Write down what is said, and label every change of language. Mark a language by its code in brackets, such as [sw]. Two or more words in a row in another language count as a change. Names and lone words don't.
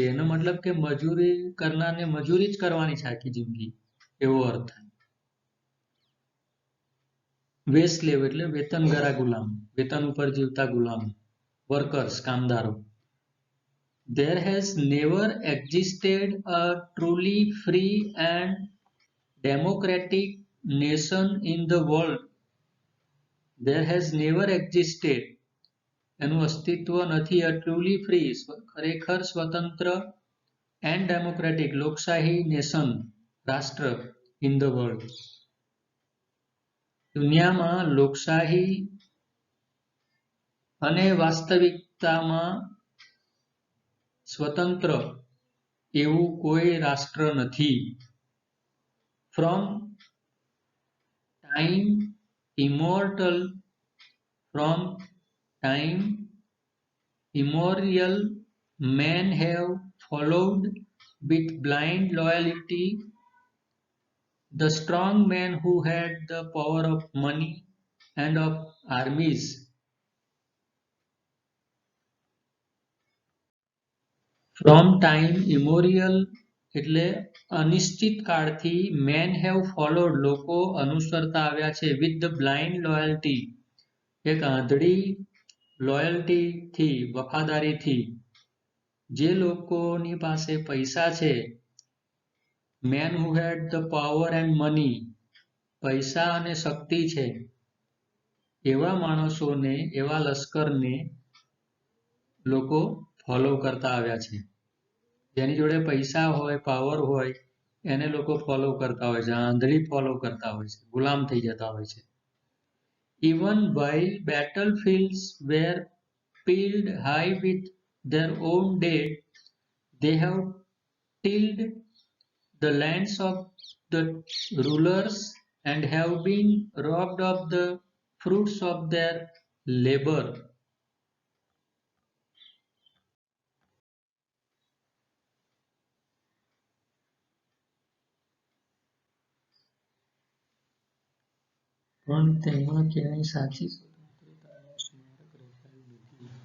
[gu] એનો મતલબ કે મજૂરી કરનારને મજૂરી જ કરવાની છે આખી જિંદગી, એવો અર્થ. [en] wage slave [gu] એટલે વેતનગરા ગુલામ, વેતન ઉપર જીવતા ગુલામ, વર્કર્સ, કામદારો. [en] There has never existed a truly free and democratic nation in the world. There has never existed. [gu] એનું અસ્તિત્વ નથી. [en] A truly free, [gu] ખરેખર સ્વતંત્ર, [en] and democratic, [gu] લોકશાહી નેશન, રાષ્ટ્ર, [en] in the world. [gu] દુનિયામાં લોકશાહી અને વાસ્તવિકતામાં સ્વતંત્ર એવું કોઈ રાષ્ટ્ર નથી. [en] From time immemorial, men have followed with blind loyalty the strong men who had the power of money and of armies. From time immemorial [gu] એટલે અનિશ્ચિત કાળથી [en] men have followed [gu] લોકો અનુસરતા આવ્યા છે [en] with the blind loyalty [gu] એક આંધળી લોયલ્ટીથી, વફાદારીથી. જે લોકોની પાસે પૈસા છે, [en] men who had the power and money, [gu] પૈસા અને શક્તિ છે, એવા માણસોને, એવા લશ્કરને લોકો ફોલો કરતા આવ્યા છે. જેની જોડે પૈસા હોય, પાવર હોય, એને લોકો ફોલો કરતા હોય છે, આંધળી ફોલો કરતા હોય છે, ગુલામ થઈ જતા હોય છે. [en] Even while battlefields were piled high with their own dead, they have tilled the lands of the rulers and have been robbed of the fruits of their labor. [gu] પણ તેમાં ક્યાંય સાચી સ્વતંત્રતાનો સ્મારક રચાયું નથી.